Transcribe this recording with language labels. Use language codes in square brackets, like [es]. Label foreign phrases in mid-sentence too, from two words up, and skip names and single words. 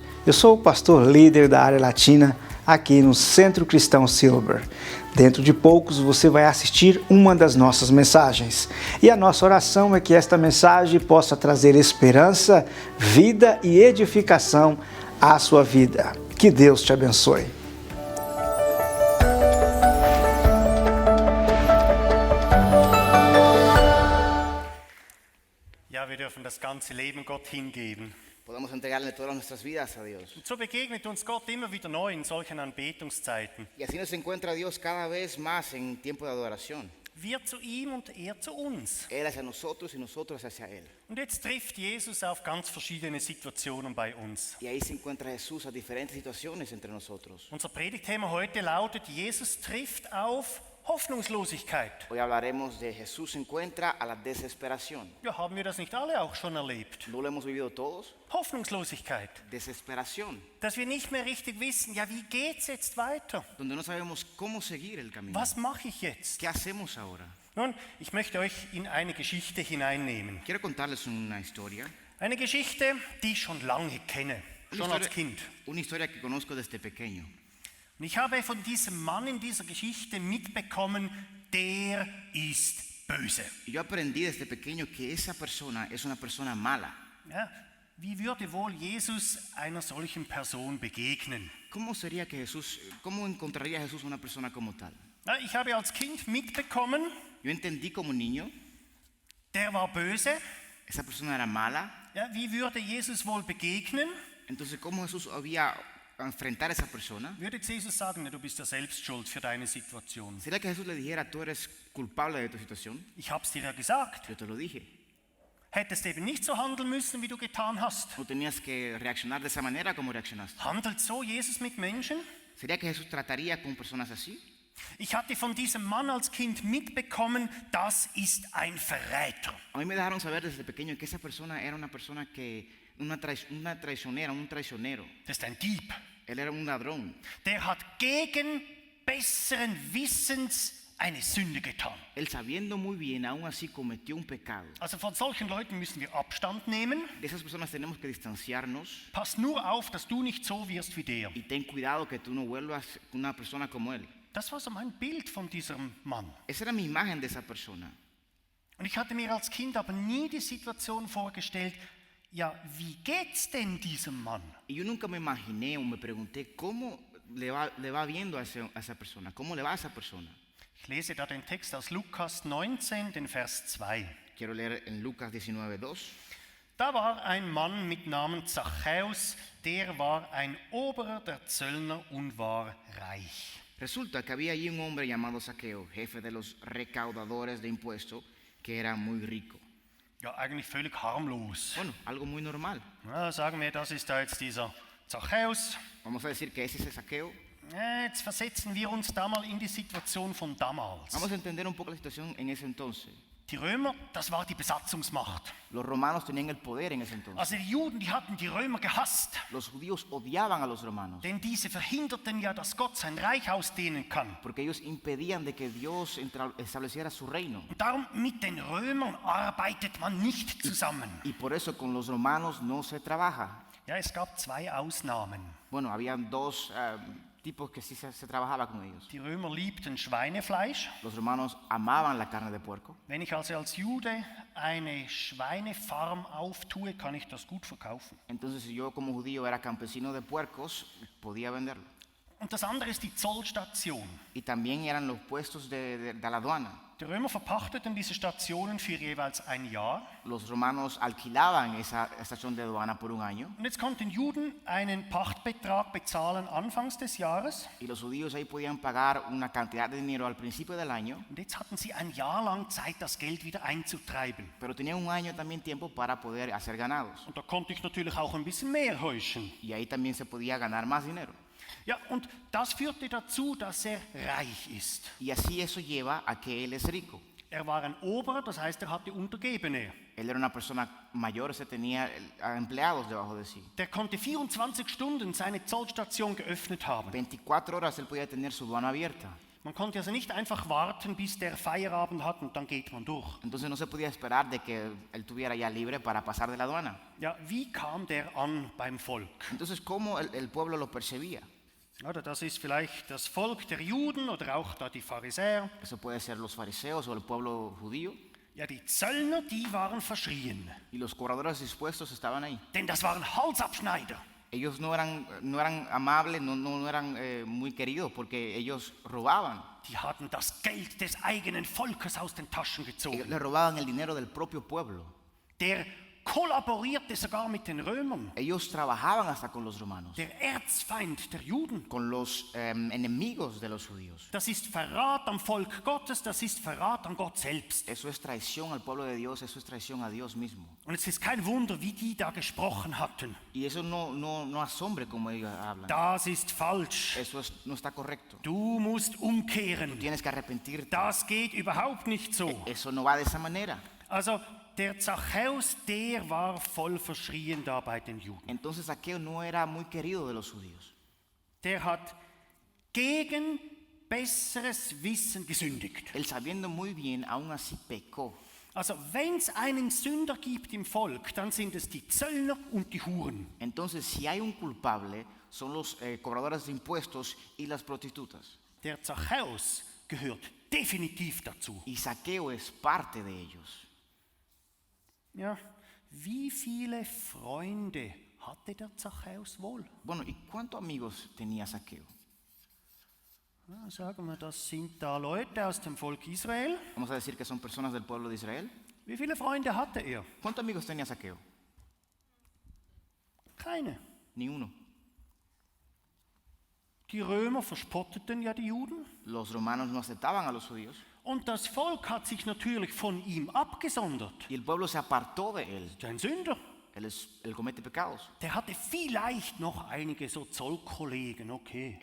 [pt] Eu sou o pastor líder da área latina aqui no Centro Cristão Silver. Dentro de poucos você vai assistir uma das nossas mensagens. E a nossa oração é que esta mensagem possa trazer esperança, vida e edificação à sua vida. Que Deus te abençoe. [de] Ja, wir dürfen das ganze Leben Gott hingeben. [es] Podemos entregarle todas nuestras vidas a Dios. [de] Und so begegnet uns Gott immer wieder neu in solchen Anbetungszeiten. [es] Y así nos encuentra Dios cada vez más en tiempo de adoración. [de] Wir zu ihm und er zu uns. [es] Él hacia nosotros y nosotros hacia Él. [de] Und jetzt trifft Jesus auf ganz verschiedene Situationen bei uns. [es] Y ahí se encuentra Jesús a diferentes situaciones entre nosotros. [de] Unser Predigtthema heute lautet, Jesus trifft auf Hoffnungslosigkeit. [es] Hoy hablaremos de Jesús se encuentra a la desesperación. [de] Ja, haben wir das nicht alle auch schon erlebt? [es] ¿No lo hemos vivido todos? [de] Hoffnungslosigkeit. [es] Desesperación, [de] Dass wir nicht mehr richtig wissen, ja, wie geht's jetzt weiter? [es] donde no sabemos cómo seguir el camino. [de] Was mache ich jetzt? [es] ¿Qué hacemos ahora? [de] Nun, ich möchte euch in eine Geschichte hineinnehmen. [es] Quiero contarles una historia. [de] Eine Geschichte, die ich schon lange kenne, schon als Kind. [es] Una historia que conozco desde pequeño. [de] Und ich habe von diesem Mann in dieser Geschichte mitbekommen, der ist böse. [es] Y yo aprendí desde pequeño que esa persona es una persona mala. [de] Ja, wie würde wohl Jesus einer solchen Person begegnen? [es] ¿Cómo encontraría Jesús una persona como tal? [de] Ja, ich habe als Kind mitbekommen, [es] Yo entendí como niño, [de] der war böse. [es] esa persona era mala. [de] Ja, wie würde Jesus wohl begegnen? [es] Entonces, ¿cómo Jesús había enfrentar a esa persona? [de] Würde Jesus sagen, du bist ja selbst schuld für deine Situation. [es] ¿Sería que Jesús le dijera, tú eres culpable de tu situación? [de] Ich habe es dir ja gesagt. [es] Yo te lo dije. [de] Hättest eben nicht so handeln müssen, wie du getan hast. [es] No tenías que reaccionar de esa manera como reaccionaste. [de] Handelt so Jesus mit Menschen? [es] ¿Sería que Jesús trataría con personas así? [de] Ich hatte von diesem Mann als Kind mitbekommen, das ist ein Verräter. [es] A mí me dejaron saber desde pequeño que esa persona era una persona una traicionera, un traicionero. [de] Das ist ein Dieb. [es] Él era un ladrón. [de] Der hat gegen besseren Wissens eine Sünde getan. [es] Él sabiendo muy bien, aún así cometió un pecado. [de] Also von solchen Leuten müssen wir Abstand nehmen. [es] De esas personas tenemos que distanciarnos. [de] Pass nur auf, dass du nicht so wirst wie der. [es] Y ten cuidado que tú no vuelvas una persona como él. [de] Das war so mein Bild von diesem Mann. [es] Esa era mi imagen de esa persona. [de] Und ich hatte mir als Kind aber nie die Situation vorgestellt, ja, wie geht's denn diesem Mann? [es] Y yo nunca me imaginé o me pregunté cómo le va viendo a esa persona, cómo le va a esa persona. [de] Ich lese da den Text aus Lukas 19, den Vers 2. [es] Quiero leer en Lucas 19:2. [de] Da war ein Mann mit Namen Zachäus, der war ein Oberer der Zöllner und war reich. [es] Resulta que había allí un hombre llamado Zaqueo, jefe de los recaudadores de impuestos, que era muy rico. [de] Ja, eigentlich völlig harmlos. [es] Bueno, algo muy normal. [de] Ja, sagen wir, das ist da jetzt dieser Zachäus. [es] Vamos a decir que ese es el Zaqueo. [de] Jetzt versetzen wir uns da mal in die Situation von damals. [es] Vamos a entender un poco la situación en ese entonces. [de] Die Römer, das war die Besatzungsmacht. [es] Los romanos tenían el poder en ese entonces. [de] Also die Juden, die hatten die Römer gehasst. [es] Los judíos odiaban a los romanos. [de] Denn diese verhinderten ja, dass Gott sein Reich ausdehnen kann. [es] Porque ellos impedían de que Dios estableciera su reino. [de] Und darum mit den Römern arbeitet man nicht zusammen. [es] Y por eso con los romanos no se trabaja. [de] Ja, es gab zwei Ausnahmen. [es] Bueno, habían dos tipos que sí se trabajaba con ellos. [de] Die Römer liebten Schweinefleisch. [es] Los romanos amaban la carne de puerco. [de] Wenn ich also als Jude eine Schweinefarm auftue, kann ich das gut verkaufen. [es] Entonces, si yo como judío era campesino de puercos, podía venderlo. [de] Und das andere ist die Zollstation. [es] Y también eran los puestos de la aduana. [de] Die Römer verpachteten diese Stationen für jeweils ein Jahr. [es] Los romanos alquilaban esa estación de aduana por un año. [de] Und jetzt konnten Juden einen Pachtbetrag bezahlen anfangs des Jahres. [es] Y los judíos ahí podían pagar una cantidad de dinero al principio del año. [de] Und jetzt hatten sie ein Jahr lang Zeit, das Geld wieder einzutreiben. [es] Pero tenían un año también tiempo para poder hacer ganados. [de] Und da konnte ich natürlich auch ein bisschen mehr heuschen. [es] Y ahí también se podía ganar más dinero. [de] Ja, und das führte dazu, dass er reich ist. [es] Y así eso lleva a que él es rico. [de] Er war ein Oberer, das heißt, er hatte Untergebene. [es] Él era una persona mayor, se tenía empleados debajo de sí. [de] Der konnte 24 Stunden seine Zollstation geöffnet haben. [es] 24 horas él podía tener su aduana abierta. [de] Man konnte also nicht einfach warten, bis der Feierabend hat und dann geht man durch. [es] Entonces no se podía esperar de que él tuviera ya libre para pasar de la aduana. [de] Ja, wie kam der an beim Volk? [es] Entonces, ¿cómo el pueblo lo percibía? [de] Oder das ist vielleicht das Volk der Juden oder auch da die Pharisäer. [es] Eso puede ser los fariseos o el pueblo judío. [de] Ja, die Zöllner, die waren verschrien. [es] Y los cobradores dispuestos estaban ahí. [de] Denn das waren Halsabschneider. [es] Ellos no eran amables, no eran muy queridos porque ellos robaban. [de] Die hatten das Geld des eigenen Volkes aus den Taschen [es] Ellos [de] gezogen. [es] le robaban el dinero del propio pueblo. [de] Der kollaborierte sogar mit den Römern. [es] Ellos trabajaban hasta con los romanos, [de] Der Erzfeind der Juden. [es] con los enemigos de los judíos. [de] Das ist Verrat am Volk Gottes, das ist Verrat an Gott selbst. [es] Eso es traición al pueblo de Dios, eso es traición a Dios mismo. [de] Und es ist kein Wunder, wie die da gesprochen hatten. [es] Y eso no asombre como ellos hablan. [de] Das ist falsch. [es] Eso no está correcto. [de] Du musst umkehren. [es] Tienes que arrepentirte. [de] Das geht überhaupt nicht so. [es] Eso no va de esa manera. [de] Also der Zachäus, der war voll verschrien da bei den Juden. [es] Entonces Zaqueo no era muy querido de los judíos. [de] Der hat gegen besseres Wissen gesündigt. [es] Él sabiendo muy bien, aún así pecó. [de] Also wenn es einen Sünder gibt im Volk, dann sind es die Zöllner und die Huren. [es] Entonces, si hay un culpable, son los cobradores de impuestos y las prostitutas. [de] Der Zachäus gehört definitiv dazu. [es] Y Zaqueo es parte de ellos. [de] Ja, wie viele Freunde hatte der Zachäus wohl? [es] Bueno, ¿y cuántos amigos tenía Zaqueo? [de] Ja, sagen wir, das sind da Leute aus dem Volk Israel. [es] Vamos a decir que son personas del pueblo de Israel. [de] Wie viele Freunde hatte er? [es] ¿Cuántos amigos tenía Zaqueo? [de] Keine. [es] Ni uno. [de] Die Römer verspotteten ja die Juden. [es] Los romanos no aceptaban a los judíos. [de] Und das Volk hat sich natürlich von ihm abgesondert. [es] Y el pueblo se apartó de él. [de] Das ist ein Sünder. [es] Él comete pecados. [de] Der hatte vielleicht noch einige so Zollkollegen, [es] okay.